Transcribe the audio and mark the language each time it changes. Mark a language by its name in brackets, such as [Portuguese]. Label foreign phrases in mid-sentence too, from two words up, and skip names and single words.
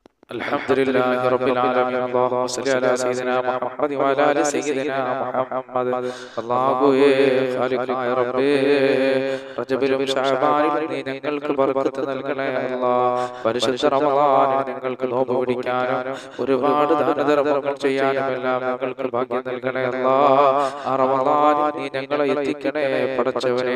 [Arabic] الحمد لله رب العالمين. اللهم صل على سيدنا محمد وعلى آل سيدنا محمد. [Malayalam] അല്ലാഹുവേ ഖാലിഖായ റബ്ബേ, റജബിലും ശഅബാനിലും നീ ഞങ്ങൾക്ക് ബർക്കത്ത് നൽകണേ അല്ലാഹ്. പരിശുദ്ധ റമളാനിൽ ഞങ്ങൾക്ക് നോമ്പ് പിടിക്കാനും ഒരുപാട് ദാനധർമ്മങ്ങൾ ചെയ്യാനും എല്ലാം ഞങ്ങൾക്ക് ഭാഗ്യം നൽകണേ അല്ലാഹ്. ആ റമളാനിൽ നീ ഞങ്ങളെ എത്തിക്കണേ പടച്ചവനെ.